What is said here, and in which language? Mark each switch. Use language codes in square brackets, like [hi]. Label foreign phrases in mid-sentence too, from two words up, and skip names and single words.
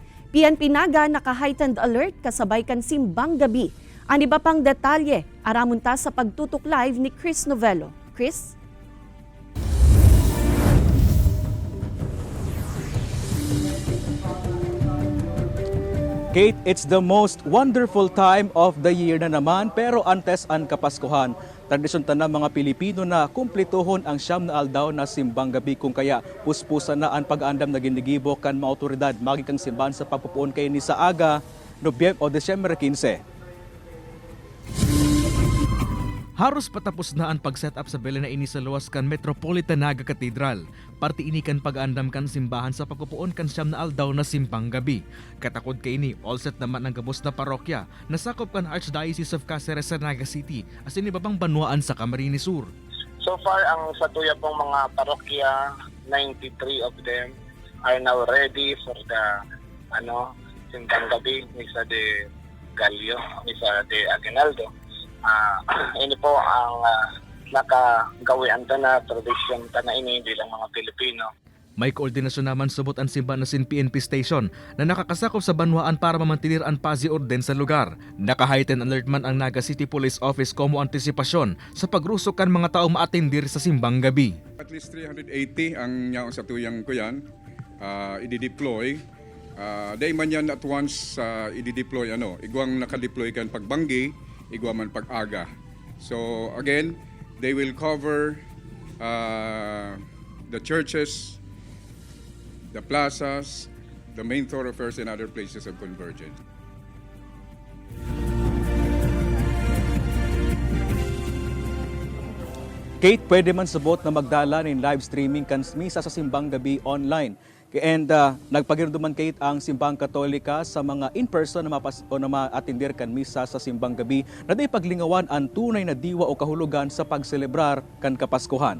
[bik] PNP Naga naka-heightened alert kasabay kan simbang gabi. Ang iba pang detalye, aramon ta sa pagtutok live ni Chris Novello. Chris? Kate, [en] it's the most wonderful time of the year [bik] na naman, pero antes ang Kapaskuhan. Tradisyon ta na mga Pilipino na kumplituhon ang siyam na aldaw na simbang gabi, kung kaya puspusan na ang pag-andam na ginigibo kan mga otoridad magikang simbahan sa pagpupuon kay ni sa aga Desyembre 15. Haros patapos na ang pag-set up sa Belen na ini sa luwas kan Metropolitan Naga Cathedral. Parti ini kan pag-andam kan simbahan sa pagpupuon kan siyam na aldaw na simbang gabi. Katakod kay ini, [en] all set [bik] naman ang gabos na parokya. Nasakop kan Archdiocese of Cáceres sa Naga City as inibabang banwaan sa Camarines Sur. [en] So far, [bik] ang sa tuya pong mga parokya, [en] 93 of them are now ready for the [tl] simbang gabi, [en] Misa de Gallo, Misa de Aguinaldo. [bik] Ini po ang nakagawian ta na tradisyon ta na ini bilang mga Pilipino. May koordinasyon naman subot ang simbahan na PNP station na nakakasakop sa banwaan para mamantinir ang [es] paz y orden [bik] sa lugar. Naka-heightened alert man ang Naga City Police Office como antisipasyon sa pagrusok kan mga tao maatindir sa simbang gabi. At least 380 ang nyaong sa tuyang ko yan, i-deploy. Day man yan at once i-deploy, igwang nakadeploy kan pagbanggi, igwang man pag-aga. [en] So again, they will cover the churches, the plazas, the main thoroughfares and other places of convergence. [bik] Kate, pwede man subot na magdala ng [en] live streaming [bik] kan misa sa simbang gabi online. And nagpagirduman Kate ang simbang Katolika sa mga in-person na maatindir kan misa sa simbang gabi na day paglingawan ang tunay na diwa o kahulugan sa pagselebrar kan Kapaskuhan.